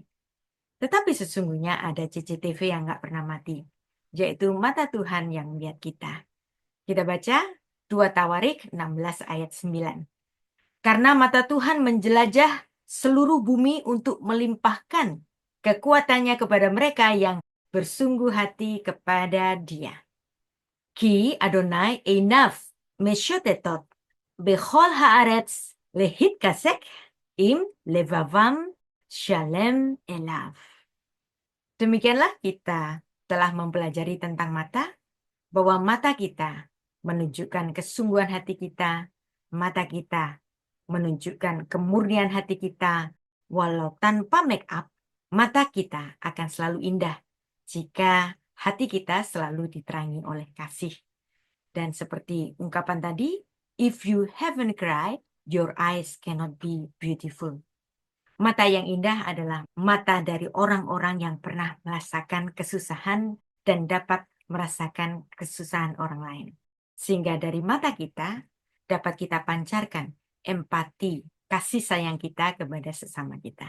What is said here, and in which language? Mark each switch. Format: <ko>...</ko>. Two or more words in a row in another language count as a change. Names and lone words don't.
<id>Tetapi sesungguhnya ada CCTV yang nggak pernah mati, yaitu mata Tuhan yang melihat kita. Kita baca 2 Tawarik 16 ayat 9. Karena mata Tuhan menjelajah seluruh bumi untuk melimpahkan kekuatannya kepada mereka yang bersungguh hati kepada Dia.</id> <he>כי אדוני עיניו משוטטות בכל הארץ להתחזק עם לבבם שלם אליו.</he> <id>Demikianlah kita telah mempelajari tentang mata, bahwa mata kita menunjukkan kesungguhan hati kita, mata kita menunjukkan kemurnian hati kita, walau tanpa</id> <en>make up,</en> <id>mata kita akan selalu indah jika hati kita selalu diterangi oleh kasih. Dan seperti ungkapan tadi,</id> <en>if you haven't cried, your eyes cannot be beautiful.</en> <id>Mata yang indah adalah mata dari orang-orang yang pernah merasakan kesusahan dan dapat merasakan kesusahan orang lain. Sehingga dari mata kita dapat kita pancarkan empati, kasih sayang kita kepada sesama kita.</id>